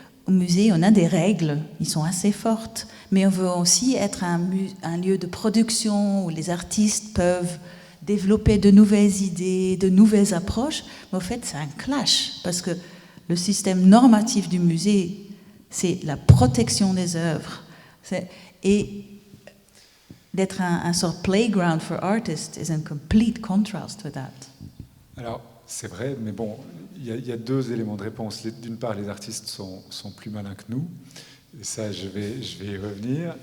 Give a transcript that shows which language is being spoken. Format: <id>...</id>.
<fr>Au musée on a des règles, ils sont assez fortes, mais on veut aussi être un lieu de production où les artistes peuvent développer de nouvelles idées, de nouvelles approches, mais au fait c'est un clash, parce que le système normatif du musée, c'est la protection des œuvres. Et d'être un</fr> <en>sort playground for artists is in complete contrast with that.</en> <fr>Alors, c'est vrai, mais bon, il y a deux éléments de réponse. D'une part, les artistes sont plus malins que nous. Et ça, je vais y revenir.</fr>